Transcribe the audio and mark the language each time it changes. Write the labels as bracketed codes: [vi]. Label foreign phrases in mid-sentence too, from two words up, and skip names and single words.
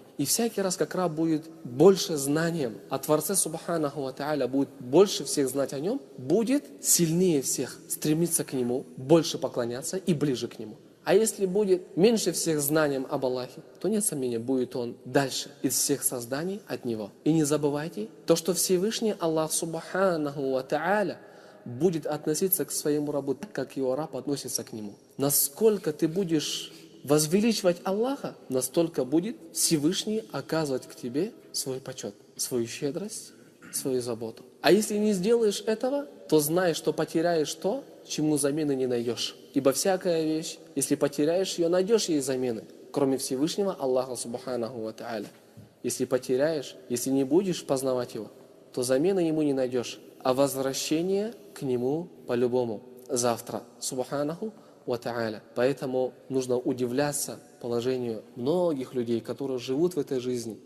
[ru] И всякий раз, как раб будет больше знанием о Творце, [ar] سبحانه وتعالى, [ru] будет больше всех знать о Нем, будет сильнее всех стремиться к Нему, больше поклоняться и ближе к Нему. А если будет меньше всех знанием об Аллахе, то нет сомнения, будет он дальше из всех созданий от Него. И не забывайте, то, что Всевышний Аллах [ar] سبحانه وتعالى [ru] будет относиться к своему рабу так, как его раб относится к нему. Насколько ты будешь возвеличивать Аллаха, настолько будет Всевышний оказывать к тебе свой почет, свою щедрость, свою заботу. А если не сделаешь этого, то знай, что потеряешь то, чему замены не найдешь. Ибо всякая вещь, если потеряешь ее, найдешь ей замены, кроме Всевышнего Аллаха [ar] سبحانه وتعالى. [ru] Если потеряешь, если не будешь познавать Его, то замены Ему не найдешь, а возвращение к Нему по-любому завтра, [ar] سبحانه وتعالى. [ru] Поэтому нужно удивляться положению многих людей, которые живут в этой жизни.